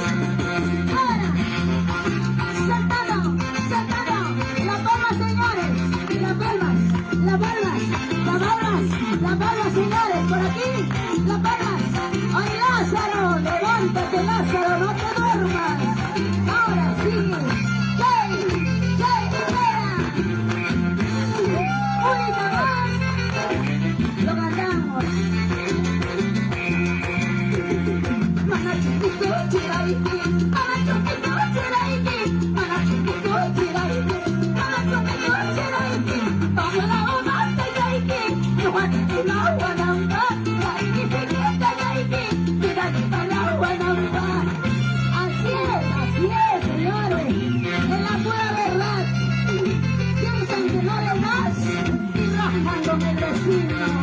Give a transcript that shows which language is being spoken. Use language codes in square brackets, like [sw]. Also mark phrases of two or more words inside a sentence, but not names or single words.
[es] Ahora, saltado, saltado, las palmas, señores, las palmas, las palmas, las palmas, las palmas, señores, por aquí, las palmas. ¡Ay, Lázaro! Levántate, Lázaro, no te duermas. Ahora sí. Única más. Lo cantamos. Manachupito, chiraiki, manachupito, chiraiki, manachupito, chiraiki, manachupito, chiraiki. Vamos a la una de yaiki, no van a la guanamba, yaiki, chiquita yaiki, chiquita la guanamba. Así es, señores, es la pura verdad. Piensan que no le das y rajan con el vecino.